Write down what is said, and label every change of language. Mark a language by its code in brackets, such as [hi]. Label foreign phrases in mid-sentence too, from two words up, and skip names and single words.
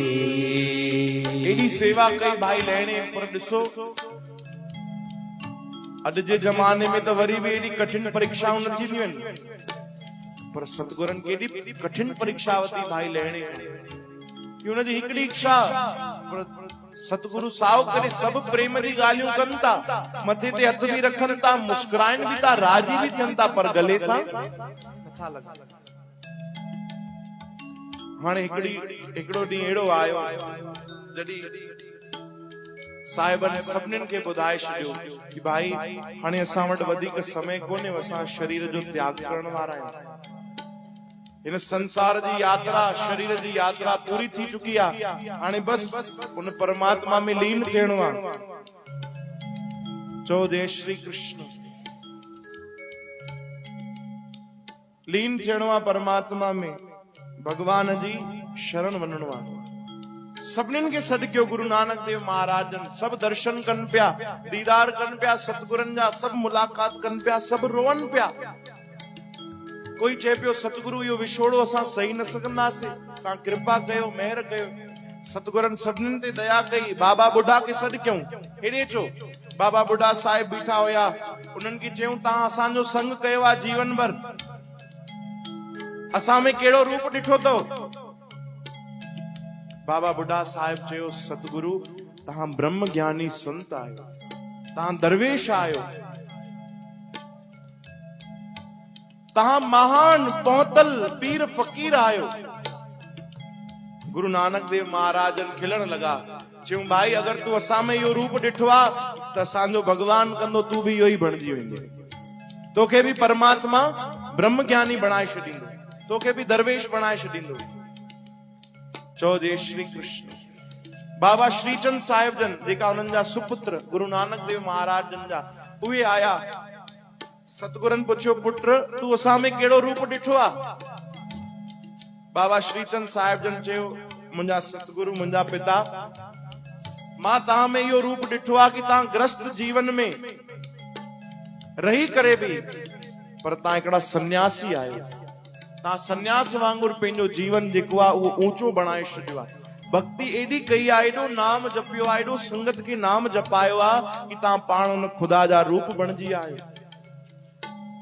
[sd] एडी सेवा कई भाई लहणे, पर ॾिसो अॼु जे ज़माने में त वरी बि एडी कठिन परीक्षाऊं न थींदियूं आहिनि, पर सतगुरनि खे एडी कठिन परीक्षा वरिती भाई लहणे कि हुनजी हिकिड़ी इच्छा, सतगुरु साओ करे सभु प्रेम जी ॻाल्हियूं कनि था, मथे ते हथ बि रखनि था, मुस्कुराइनि बि था, राजी बि थियनि था, पर गले सां नथा लॻनि। हाणे हिकिड़ो ॾींहुं अहिड़ो आयो जॾहिं साहिबनि सभिनीनि खे ॿुधाए छॾियो कि भाई हाणे असां वटि वधीक समय कोन्हे, असां शरीर जो त्याग करण वारा आहियूं। हिन संसार जी यात्रा, शरीर जी यात्रा पूरी थी चुकी आहे, हाणे बस उन परमात्मा में लीन थियणो आहे। चो जय श्री कृष्ण। लीन थियणो आहे परमात्मा में, भगवान जी शरण वञणो आहे। सभिनीनि खे सॾु कयो गुरु नानक देव महाराजनि। सभु दर्शन कनि पिया, दीदार कनि पिया सतगुरनि जा, सभु मुलाक़ात कनि पिया, सभु रोअनि पिया। कोई चए पियो सतगुरु इहो विछोड़ो असां सही न सघंदासीं, तव्हां कृपा कयो, महिर कयो। सतगुरनि सभिनीनि ते दया कई। बाबा बुढ़ा खे सॾु कयूं, हेॾे चो। बाबा बुढ़ा साहिब बीठा हुया, उन्हनि खे चयूं तव्हां असांजो संग कयो आहे जीवन भर, असां में कहिड़ो रूप ॾिठो अथव? बाबा बुढ़ा साहिब चयो सतगुरु तव्हां ब्रह्म ज्ञानी संत आहियो, तव्हां दरवेश आहियो, तव्हां महान पहुतल पीर फकीर आहियो। गुरु नानक देव महाराजन खिलण लगा, चयूं भाई अगर तू असां में इहो रूप ॾिठो आहे त असांजो भगवान कंदो, तू बि इहो ई बणिजी वेंदे, तोखे बि परमात्मा ब्रह्म ज्ञानी बणाए छॾींदो, तोखे बि दरवेश बणाए छॾींदो। चो जय श्री कृष्ण। बाबा श्रीचंद साहिब जन जेका उन्हनि जा सुपुत्र गुरु नानक देव महाराज जन जा, उहे आया। सतगुरनि पुछियो पुत्र तू असां में कहिड़ो रूप ॾिठो आहे? बाबा श्रीचंद साहिब जन चयो मुंहिंजा सतगुरु, मुंहिंजा पिता, मां तव्हां में इहो रूप ॾिठो आहे कि तव्हां ग्रस्त जीवन में रही करे बि पर तव्हां हिकिड़ा सन्यासी आहियो। तव्हां सन्यास वांगुरु पंहिंजो जीवन जेको आहे उहो ऊंचो बणाए छॾियो आहे। भक्ति एॾी कई आहे, एॾो नाम जपियो आहे, एॾो संगत खे नाम जपायो आहे कि तव्हां पाण उन खुदा जा रूप बणिजी आहियो।